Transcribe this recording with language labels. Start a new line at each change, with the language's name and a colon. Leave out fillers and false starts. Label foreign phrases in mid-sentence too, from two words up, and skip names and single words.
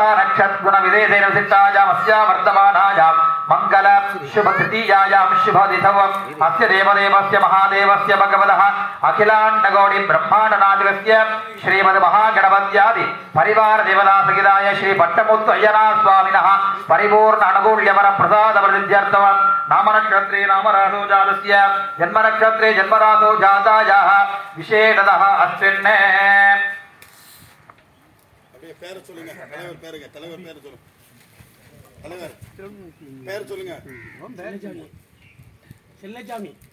Sanskrit: नक्षत्र गुण विदेशेन विशिष्टायां अस्या वर्तमानायां मंगल शुभ तृतीयायां शुभदिथौ अस्य देवदेवस्य महादेवस्य भगवतः अखिलाण्डकोटि ब्रह्माण्डनाथस्य श्रीमद् महागणपत्यादि परिवार देवता सहिताय श्री पट्टमुत्तु अय्यनार स्वामिनः परिपूर्ण अनुकूल्यवर प्रसाद प्रसिद्ध्यर्थं नाम नक्षत्रे नामरासो जातस्य जन्म नक्षत्रे जन्मरासो जातायाः विशेषतः अस्मिन्
Tamil: பேர் சொல்லுங்க தலைவர் பேருங்க தலைவர் பேர் சொல்லுங்க தலைவர் பேர் சொல்லுங்க செல்லஜாமி